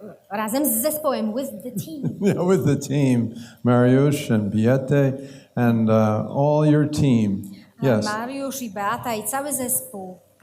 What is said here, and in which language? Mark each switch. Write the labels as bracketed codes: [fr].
[pl] Razem z zespołem, [en] with the team. Yeah, with the team, Mariusz and Beate and all your team. Yes. [pl] Mariusz i Beata i cały zespół.